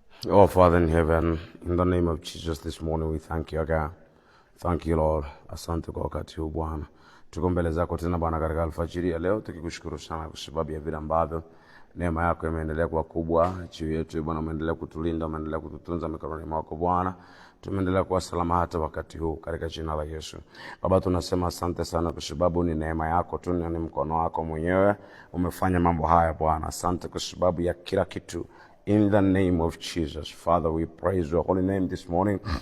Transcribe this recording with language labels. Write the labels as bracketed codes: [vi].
[en] Oh, Father in heaven, in the name of Jesus this morning we thank you again. Thank you Lord. [sw] Asante kwa wakati huu Bwana. Tuko mbele zako tena Bwana katika alfajiri ya leo tukikushukuru sana kwa sababu ya vile ambavyo neema yako imeendelea kuwa kubwa juu yetu Bwana. Umeendelea kutulinda, umeendelea kututunza mikononi mwako Bwana. Tumeendelea kuwa salama hata wakati huu katika jina la Yesu. Baba, tunasema asante sana kwa sababu ni neema yako tu, ni mkono wako mwenyewe umefanya mambo haya Bwana. Asante kwa sababu ya kila kitu. [en] In the name of Jesus, Father, we praise your holy name this morning.